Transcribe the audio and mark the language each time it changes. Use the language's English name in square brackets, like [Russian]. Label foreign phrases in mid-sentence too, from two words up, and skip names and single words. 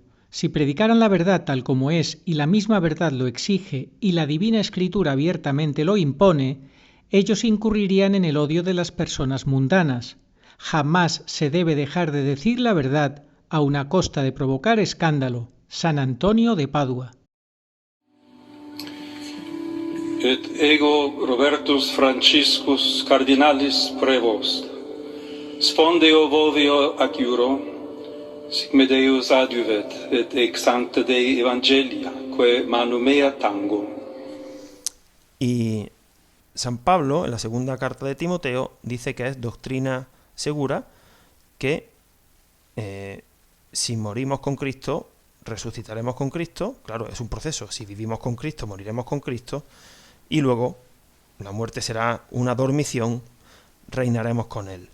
[Spanish] Si predicaran la verdad tal como es y la misma verdad lo exige y la Divina Escritura abiertamente lo impone, ellos incurrirían en el odio de las personas mundanas. Jamás se debe dejar de decir la verdad, aun a costa de provocar escándalo. San Antonio de Padua. [Latin] Et ego Robertus Franciscus cardinalis prevost, Sfondeo vovio ac iuro, sic me Deus adiuvet, et ex sancta Dei Evangelia, que manu mea tango. [Spanish] Y San Pablo, en la segunda carta de Timoteo, dice que es doctrina segura que si morimos con Cristo, resucitaremos con Cristo. Claro, es un proceso. Si vivimos con Cristo, moriremos con Cristo. Y luego la muerte será una dormición, reinaremos con Él.